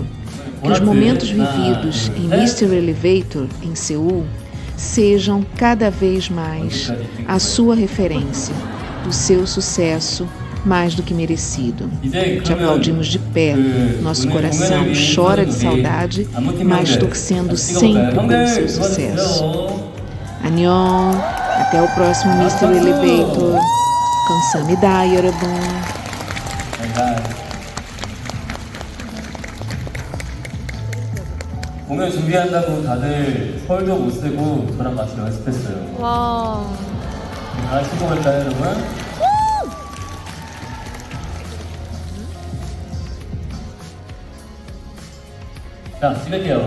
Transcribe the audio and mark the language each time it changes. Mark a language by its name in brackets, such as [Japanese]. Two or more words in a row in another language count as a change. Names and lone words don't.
[Portuguese] Que os momentos vividos em Mr. Elevator, em Seul, sejam cada vez mais a sua referência, o seu sucesso mais do que merecido. Te aplaudimos de pé, nosso coração chora de saudade, mas torcendo sempre pelo seu sucesso. Annyeong, até o próximo Mr. [Korean] Elevator. 감사합니다, 여러분. 공연 준비한다고 다들 서울도 못 쓰고 저랑 같이 연습했어요. 와. 다 수고할까요, 여러분? 자, 찍을게요.